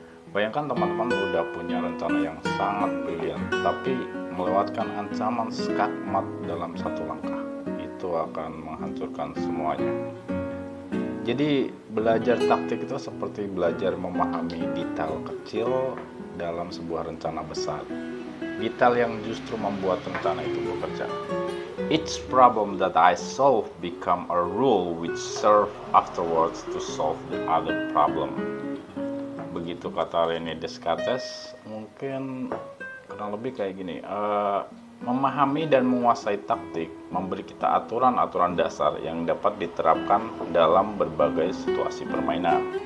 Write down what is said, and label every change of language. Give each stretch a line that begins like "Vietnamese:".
Indonesian: Bayangkan teman-teman udah punya rencana yang sangat brilian, tapi melewatkan ancaman skakmat dalam satu langkah, itu akan menghancurkan semuanya. Jadi belajar taktik itu seperti belajar memahami detail kecil dalam sebuah rencana besar. Detail yang justru membuat rencana itu bekerja.
English: Each problem that I solve become a rule which serve afterwards to solve the other problem.
Indonesian: Begitu kata René Descartes. Mungkin kurang lebih kayak gini, memahami dan menguasai taktik memberi kita aturan-aturan dasar yang dapat diterapkan dalam berbagai situasi permainan.